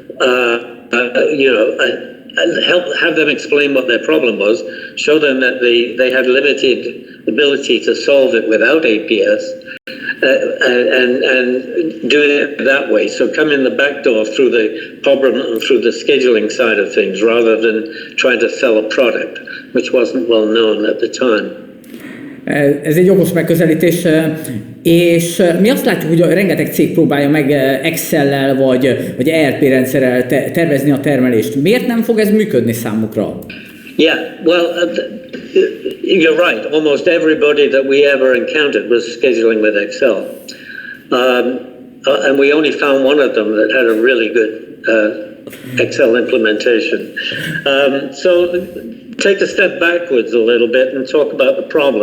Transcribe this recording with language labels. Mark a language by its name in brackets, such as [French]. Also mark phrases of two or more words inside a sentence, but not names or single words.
[English] have them explain what their problem was, show them that they had limited ability to solve it without APS, and do it that way. So come in the back door through the problem and through the scheduling side of things, rather than trying to sell a product, which wasn't well known at the time. [Hungarian] Ez egy okos megközelítés, és mi azt látjuk, hogy rengeteg cég próbálja meg Excel-lel vagy ERP rendszerrel tervezni a termelést. Miért nem fog ez működni számukra? [English] Yeah, well, you're right. Almost everybody that we ever encountered was scheduling with Excel. And we only found one of them that had a really good Excel implementation. So take a step backwards a little bit and talk about the problem.